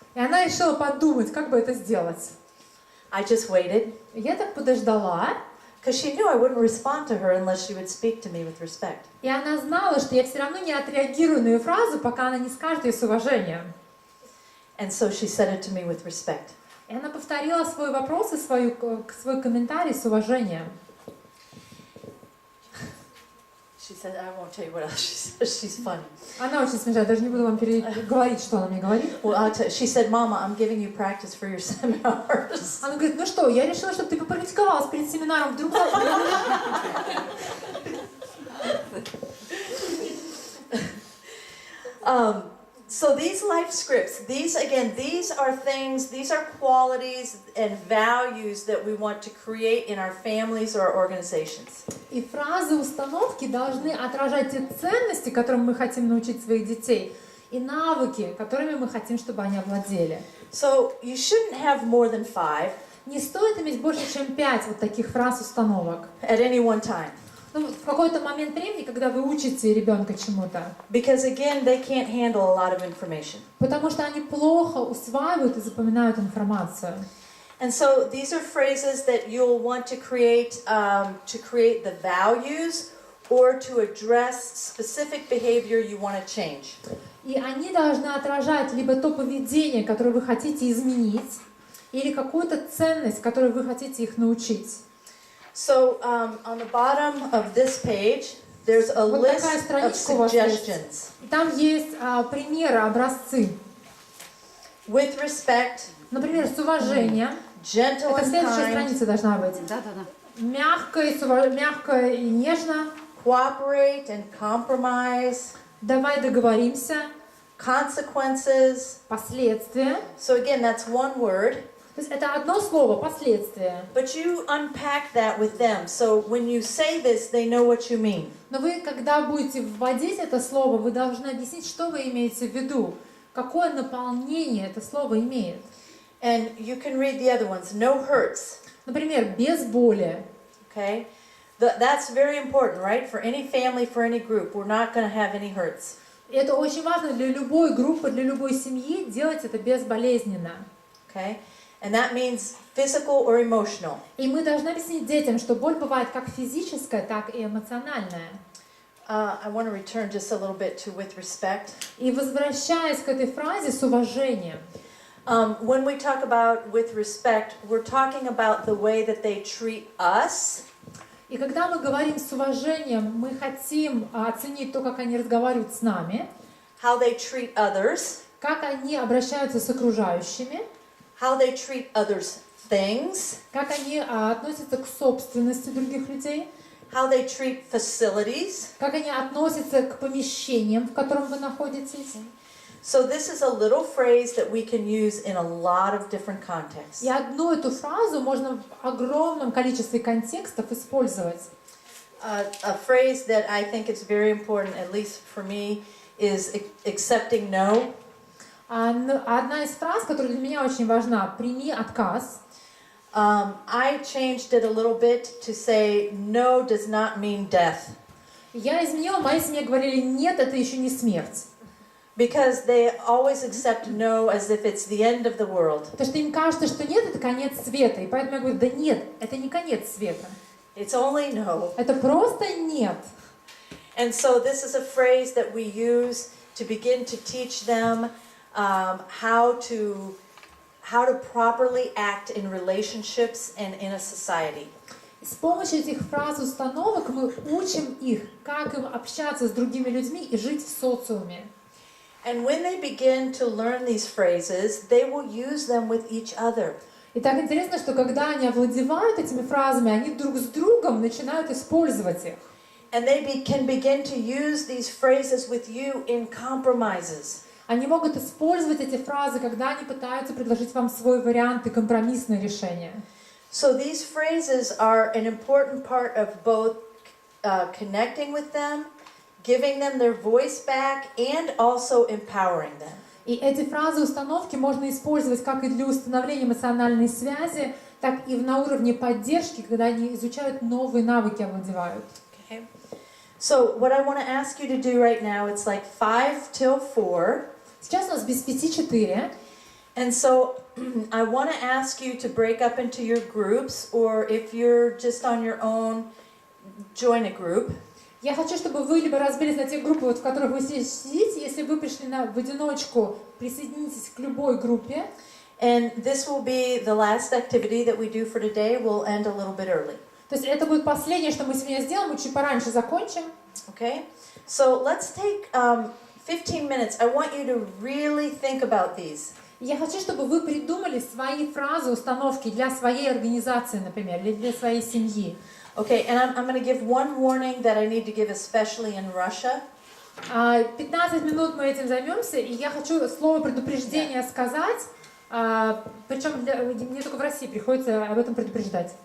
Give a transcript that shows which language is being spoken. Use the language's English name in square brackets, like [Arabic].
[Russian] И она решила подумать, как бы это сделать. [English] I just waited, [Russian] И я так подождала, [English] because she knew I wouldn't respond to her unless she would speak to me with respect. [Russian] и она знала, что я все равно не отреагирую на ее фразу, пока она не скажет ее с уважением. [English] And so she said it to me with respect. [Russian] И она повторила свой вопрос и свой комментарий с уважением. [English] She said, I won't tell you what else she says. She's funny. [Russian] Она очень смешная, даже не буду вам говорить, что она мне говорит. [English] Well, she said, Mama, I'm giving you practice for your seminars. [Russian] Она говорит, ну что, я решила, чтобы ты попрактиковалась перед семинаром, вдруг [English] So these life scripts, these are things, these are qualities and values that we want to create in our families or organizations. [Russian] И фразы, установки должны отражать те ценности, которым мы хотим научить своих детей, и навыки, которыми мы хотим, чтобы они овладели. [English] So you shouldn't have more than 5 [Russian] Не стоит иметь больше, чем 5 вот таких фраз, установок. [English] at any one time. [Russian] Ну, в какой-то момент времени, когда вы учите ребенка чему-то. [English] Because again, they can't handle a lot of information. [Russian] Потому что они плохо усваивают и запоминают информацию. [English] And so these are phrases that you'll want to create the values or to address specific behavior you want to change. [Russian] И они должны отражать либо то поведение, которое вы хотите изменить, или какую-то ценность, которую вы хотите их научить. [English] So on the bottom of this page, there's a [Russian] Вот [English] list [Russian] такая [English] of [Russian] страничка у вас есть. [English] suggestions. [Russian] И там есть примеры, образцы. [English] With respect, [Russian] Например, с уважением. [English] gentle [Russian] Это [English] and [Russian] следующая [English] kind, [Russian] страница должна быть. Да-да-да. Мягко и нежно. [English] cooperate and compromise, [Russian] Давай договоримся. [English] consequences. [Russian] Последствия. [English] So again, that's one word. [Russian] То есть это одно слово, последствия. [English] But you unpack that with them. So when you say this, they know what you mean. [Russian] Но вы, когда будете вводить это слово, вы должны объяснить, что вы имеете в виду. Какое наполнение это слово имеет. [English] And you can read the other ones. No hurts. [Russian] Например, без боли. [English] Okay? That's very important, right? For any family, for any group. We're not going to have any hurts. [Russian] И это очень важно для любой группы, для любой семьи делать это безболезненно. [English] Okay? And that means physical or emotional. [Russian] И мы должны объяснить детям, что боль бывает как физическая, так и эмоциональная. [English] I want to return just a little bit to with respect. [Russian] И возвращаясь к этой фразе с уважением. [English] When we talk about with respect, we're talking about the way that they treat us. [Russian] И когда мы говорим с уважением, мы хотим оценить то, как они разговаривают с нами, [English] How they treat others. [Russian] как они обращаются с окружающими, [English] How they treat others' things. [Russian] как они относятся к собственности других людей, [English] How they treat facilities. [Russian] как они относятся к помещениям, в котором вы находитесь. [English] So this is a little phrase that we can use in a lot of different contexts. [Russian] И одну эту фразу можно в огромном количестве контекстов использовать. [English] A phrase that I think is very important, at least for me, is accepting no. [Russian] Одна из фраз, которая для меня очень важна, прими отказ. [English] I changed it a little bit to say no does not mean death. [Russian] Я изменила, в моей семье говорили, нет, это еще не смерть. [English] Because they always accept no as if it's the end of the world. [Russian] Потому что им кажется, что нет, это конец света. И поэтому я говорю, да нет, это не конец света. [English] It's only no. [Russian] Это просто нет. [English] And so this is a phrase that we use to begin to teach them how to properly act in relationships and in a society. [Russian] С помощью этих фраз и установок мы учим их, как им общаться с другими людьми и жить в социуме. [English] And when they begin to learn these phrases, they will use them with each other. [Russian] И так интересно, что когда они овладевают этими фразами, они друг с другом начинают использовать их. [English] And they can begin to use these phrases with you in compromises. [Russian] Они могут использовать эти фразы, когда они пытаются предложить вам свой вариант и компромиссное решение. [English] So these phrases are an important part of both connecting with them, giving them their voice back, and also empowering them. [Russian] И эти фразы, установки можно использовать как и для установления эмоциональной связи, так и на уровне поддержки, когда они изучают новые навыки, овладевают. [English] Okay. So what I want to ask you to do right now, it's like 5 till 4. [Russian] Сейчас у нас без 5-4. [English] And so I want to ask you to break up into your groups, or if you're just on your own, join a group. [Russian] Я хочу, чтобы вы либо разбились на те группы, вот, в которых вы сидите. Если вы пришли в одиночку, присоединитесь к любой группе. [English] And this will be the last activity that we do for today. We'll end a little bit early. [Russian] То есть это будет последнее, что мы сегодня сделаем, мы чуть пораньше закончим. [English] Okay? So let's take 15 minutes. I want you to really think about these. [Russian] Я хочу, чтобы вы придумали свои фразы, установки для своей организации, например, или для своей семьи. [English] Okay, and I'm going to give one warning that I need to give especially in Russia. [Russian] 15 минут мы этим займемся, и я хочу слово предупреждения сказать, причем мне только в России приходится об этом предупреждать.